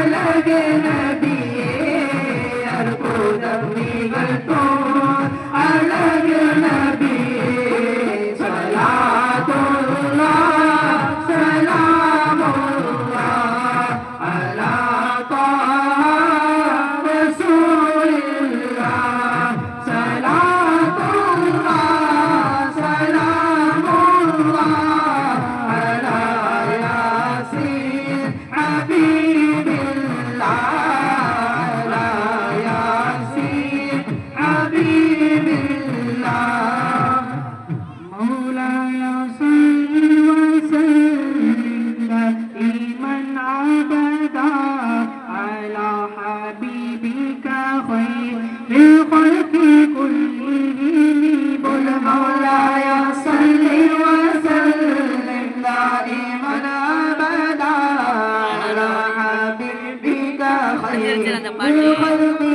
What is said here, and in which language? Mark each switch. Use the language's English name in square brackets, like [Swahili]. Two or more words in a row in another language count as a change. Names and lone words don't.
[Malayalam] അഴകേ നബിയേ അർബുദമികൾ തോ അഴകേ നബിയേ [Arabic] صلاة الله سلام الله على طه رسول الله صلاة الله سلام الله على ياسين حبيب الله على ياسين حبيب الله مولاي صل وسلم دائما ابدا على حبيبك خير الخلق كلهم قل مولاي صل وسلم دائما ابدا على حبيبك خير الخلق